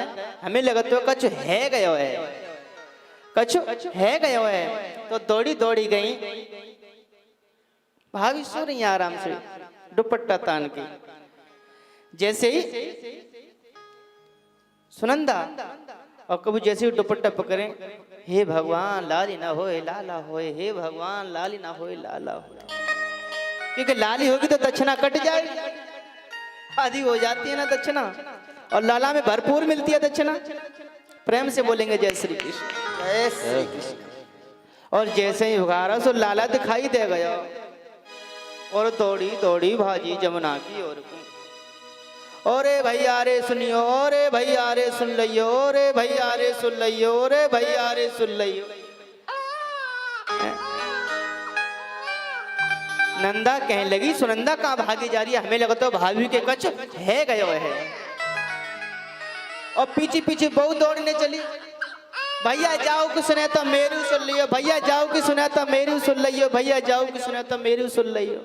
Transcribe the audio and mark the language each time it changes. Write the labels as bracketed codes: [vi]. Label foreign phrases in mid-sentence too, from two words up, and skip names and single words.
[bra] हमें लगता है कछु है गयो है, कछु है गयो है। [hi] तो दौड़ी दौड़ी गई, भाभी सो रही है आराम से दुपट्टा तान के। [bra] जैसे ही सुनंदा और कबू जैसे ही दुपट्टा पकड़े, हे भगवान लाली ना होए लाला होए, हे भगवान लाली ना होए लाला होए, [hi] क्योंकि लाली होगी तो दक्षिणा कट जाएगी, आधी हो जाती है ना दक्षिणा, और लाला में भरपूर मिलती है दक्षिणा। प्रेम से बोलेंगे जय श्री कृष्ण, जय श्री कृष्ण। [bra] और जैसे ही उगारा सो लाला दिखाई दे गया और दौड़ी दौड़ी भाजी जमुना की ओर को। ओरे भैया रे सुनियो, ओरे भैया रे सुन लियो, ओरे भैया रे सुन लियो, ओरे भैया रे सुन लियो। [hi] नंदा कहने लगी, सुनंदा कहाँ भागी जा रही है? [bra] हमें लगता है भाभी के कछ है गयो है। और पीछे पीछे बहु दौड़ने चली, भैया जाओ कि सुने तो मेरू सुन लियो, भैया जाओ कि सुने तो मेरू सुन लियो, भैया जाओ कि सुने तो मेरू सुन लियो।